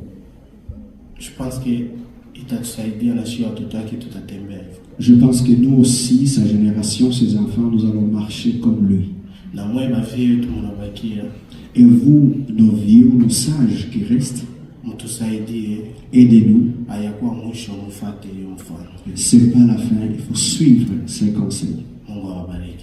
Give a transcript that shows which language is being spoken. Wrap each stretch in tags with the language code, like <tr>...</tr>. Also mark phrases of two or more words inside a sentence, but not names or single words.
<fr>Je pense que je pense que nous aussi, sa génération, ses enfants, nous allons marcher comme lui. Et vous, nos vieux, nos sages qui restent,</fr> <sw>utusaidie</sw> <fr>Aidez-nous.</fr> <sw>ayakuwa mwisho mfuate hiyo mfano.</sw> <fr>C'est pas la fin, il faut suivre ces conseils.</fr> <sw>Mungu awabariki.</sw>